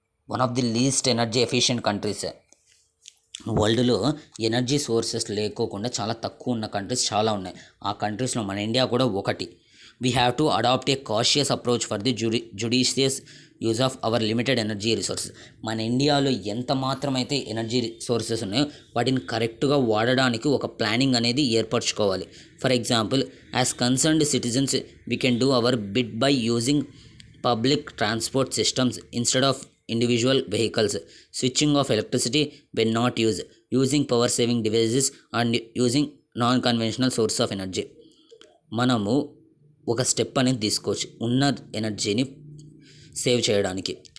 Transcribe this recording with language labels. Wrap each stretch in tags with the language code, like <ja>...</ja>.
<en>One of the least energy efficient countries.</en> <te>వరల్డ్లో energy sources లేకోకుండా చాలా తక్కువ ఉన్న కంట్రీస్ చాలా ఉన్నాయి. ఆ కంట్రీస్లో మన ఇండియా కూడా ఒకటి.</te> <en>We have to adopt a cautious approach for the judicious use of our limited energy resources.</en> <te>మన ఇండియాలో ఎంత మాత్రమైతే ఎనర్జీ సోర్సెస్ ఉన్నాయో వాటిని కరెక్ట్గా వాడడానికి ఒక ప్లానింగ్ అనేది ఏర్పరచుకోవాలి.</te> <en>For example, as concerned citizens we can do our bit by using public transport systems instead of individual vehicles, switching off electricity when not used, using power saving devices and using non-conventional source of energy.</en> <te>మనము ఒక step అనేది తీసుకోవచ్చు ఉన్న ఎనర్జీని save చేయడానికి.</te>